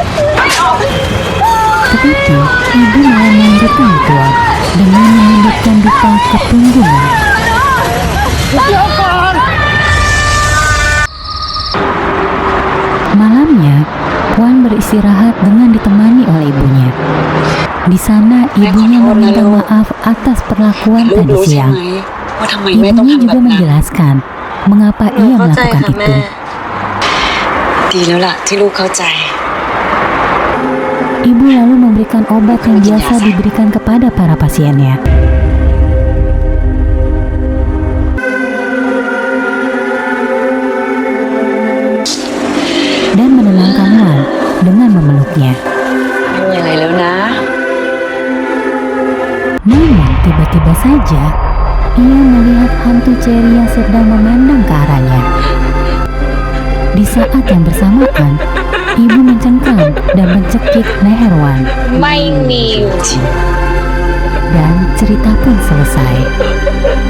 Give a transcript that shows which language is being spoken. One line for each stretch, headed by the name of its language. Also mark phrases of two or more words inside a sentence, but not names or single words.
Indonesian: Tetapi, ibu malah melanjutkan ritual dengan menyundutkan dupa ke punggungnya. Malamnya, Wan beristirahat dengan ditemani oleh ibunya. Di sana, ibunya meminta maaf atas perlakuan
Thai: ลูก
Indonesian: tadi
Thai: รู้ใช่
Indonesian: siang.
Thai: ไหมว่าทำไมแม่ต้อง
Indonesian: Ibunya
Thai: ทำแบ
Indonesian: juga
Thai: บนั้น
Indonesian: menjelaskan mengapa ia
Thai: เข้าใจ
Indonesian: melakukan
Thai: ค่ะ
Indonesian: itu.
Thai: แม่ ดีแล้วล่ะที่ลูกเข้าใจ
Indonesian: Ibu lalu memberikan obat yang biasa diberikan kepada para pasiennya. Dan menenangkan Wan dengan memeluknya.
Thai: ไม่มีอะไรแล้วนะ
Indonesian: Namun tiba-tiba saja ia melihat hantu Cherry yang sedang memandang ke arahnya. Di saat yang bersamaan, ibu mencengkram dan mencekik leher Wan.
Thai: ไม่มีอยู่จริง
Indonesian: Dan cerita pun selesai.